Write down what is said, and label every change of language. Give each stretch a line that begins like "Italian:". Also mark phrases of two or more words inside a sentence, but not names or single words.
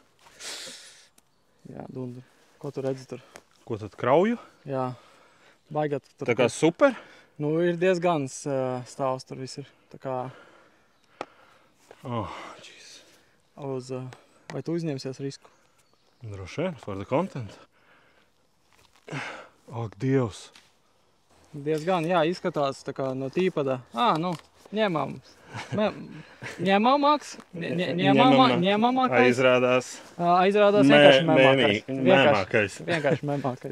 Latvian: Jā, dundur. Ko tu redzi tur? Ko tad krauju? Jā. Baigāt tur. Tā kā super? Nu, ir diezgan stāvs tur viss ir. Tā kā
English: Oh, jeez.
Latvian: Vai tu uzņemsies risku? Droši vien,
English: for the content.
Latvian: Ak, Dievs. Diezgan, jā, izskatās tā kā no tīpada. Nu, ņemams. Ņemamāks? Ņemamākais? Aizrādās vienkārši memākais. Vienkārši memākais.